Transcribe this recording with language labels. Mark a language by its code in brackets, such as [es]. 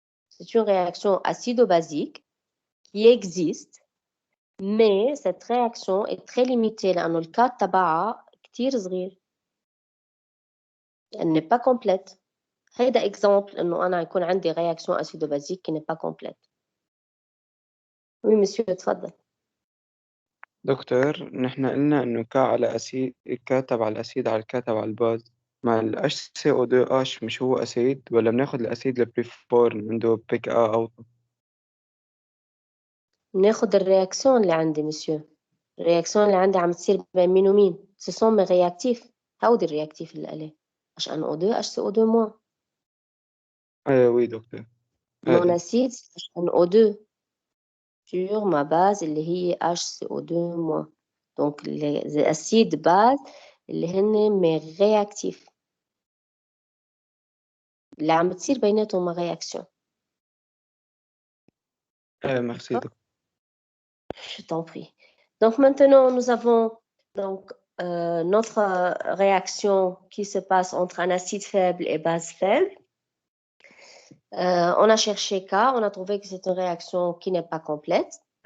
[fr] C'est une réaction acido-basique qui existe, mais cette réaction est très limitée [ar] لأنه ال K تبعها كتير صغير. [fr] Elle n'est pas complète. هيدا exemple [ar] إنه أنا يكون عندي [fr] réaction acido-basique qui n'est pas complète. Oui, monsieur, [ar] تفضل. دكتور نحن قلنا إنه ك على أسيد، ك تبع الأسيد على ك تبع الباز، مع ال HCO2H مش هو أسيد، ولا بناخد الأسيد البريفورم عنده بيك أو ناخد الرياكسيون اللي عندي مسيو. الرياكسيون اللي عندي عم تصير بين مين ومين؟ [fr] ce sont mes réactifs. [ar] هودي الرياكتيف اللي عليه HNO2 HCO2 moins. وي دكتور. [fr] mon acide HNO2 sur ma base [ar] اللي هي [fr] HCO2 moins. donc les acides base [ar] اللي هن [fr] mes réactifs [ar] اللي عم تصير بيناتهم رياكسيون. [fr] merci دكتور. Je t'en prie. Donc maintenant, nous avons donc, notre réaction qui se passe entre un acide faible et base faible. On a cherché K, on a trouvé que c'est une réaction qui n'est pas complète.